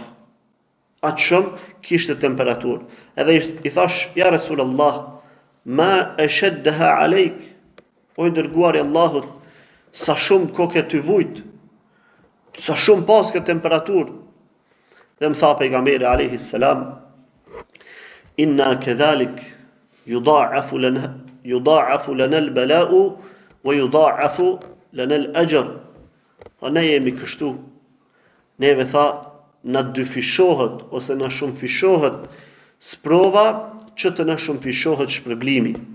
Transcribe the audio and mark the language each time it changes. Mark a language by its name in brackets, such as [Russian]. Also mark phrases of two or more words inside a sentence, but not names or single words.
[Albanian] Atë shumë kishte temperaturë. Edhe i thash, ja Rasulullah, [Arabic] ما أشدها عليك, [Albanian] o i dërguari Allahut, sa shumë kokë ty vujt, sa shumë pas këtë temperaturë. Dhe më tha pejgamberi [Arabic] عليه السلام إنا كذلك يضاعف لنا البلاء ويضاعف لنا الأجر. [Albanian] Tha ne jemi kështu. Neve tha na dyfishohet ose na shumë fishohet sprova që të na shumë fishohet shpërblimi.